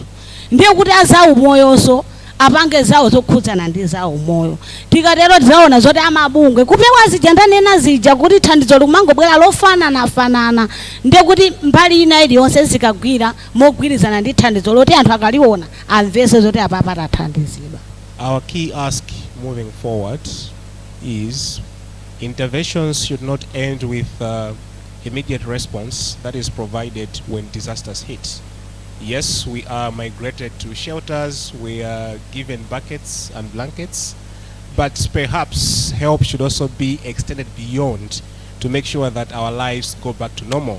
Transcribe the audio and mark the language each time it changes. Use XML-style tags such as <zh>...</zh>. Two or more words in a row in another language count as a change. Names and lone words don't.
<ny>Ndiye kuti azawo moyonso apange zawo zokhudzana ndi zawo moyo. Tikatero tizaona zoti amabungwe kupewa zija ndanena zija kuti thandizo likumangobwera lofanana ndiye kuti mbali ina iliyonse zikagwira mogwirizana ndi thandizo loti anthu akaliona amvese zoti apapa tathandizidwa.</ny> <en>Our key ask moving forward is interventions should not end with immediate response that is provided when disasters hit. Yes, we are migrated to shelters, we are given buckets and blankets, but perhaps help should also be extended beyond to make sure that our lives go back to normal.</en>